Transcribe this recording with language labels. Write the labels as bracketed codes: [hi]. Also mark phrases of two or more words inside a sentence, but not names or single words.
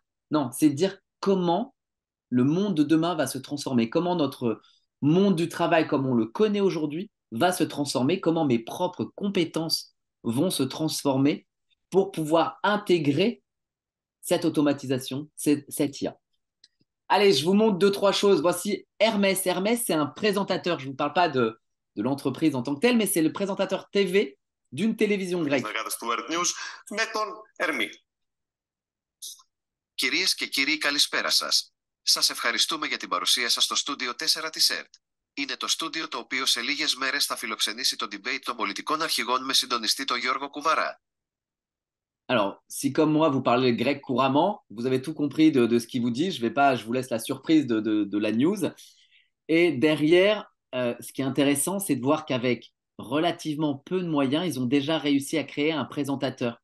[fr] Non, c'est de dire comment le monde de demain va se transformer, comment notre monde du travail comme on le connaît aujourd'hui va se transformer, comment mes propres compétences vont se transformer pour pouvoir intégrer cette automatisation, cette IA. Allez, je vous montre deux, trois choses. Voici Hermès. Hermès, c'est un présentateur. Je ne vous parle pas de l'entreprise en tant que telle, mais c'est le présentateur TV d'une télévision grecque. [el] Κυρίες και κύριοι, καλησπέρα σας. Σας ευχαριστούμε για την παρουσία σας στο στούντιο 4 της ΕΡΤ. Είναι το στούντιο το οποίο σε λίγες μέρες θα φιλοξενήσει το debate των πολιτικών αρχηγών με συντονιστή τον Γιώργο Κουβαρά. [fr] Alors, si comme moi, vous parlez grec couramment, vous avez tout compris de ce qu'il vous dit. Je vous laisse la surprise de la news. Et derrière, ce qui est intéressant, c'est de voir qu'avec relativement peu de moyens, ils ont déjà réussi à créer un présentateur.